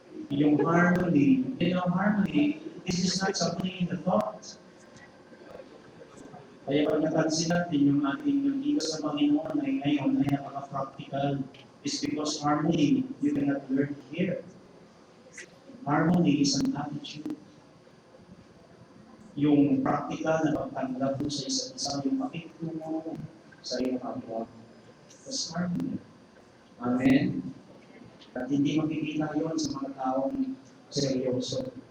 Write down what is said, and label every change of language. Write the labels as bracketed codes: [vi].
[en] Yung harmony, this is not something in the thought. [tl] Kaya pag napansin natin yung ating Diyos sa Panginoon ay ngayon ay napaka-practical. [en] It's because harmony, you cannot learn here. Harmony is an attitude. [tl] Yung practical na pagtanggap mo sa isa't isa, yung pakitungo sa iyong kapwa. [en] That's harmony. [tl] Amen? At hindi makikita yun sa mga taong seryoso.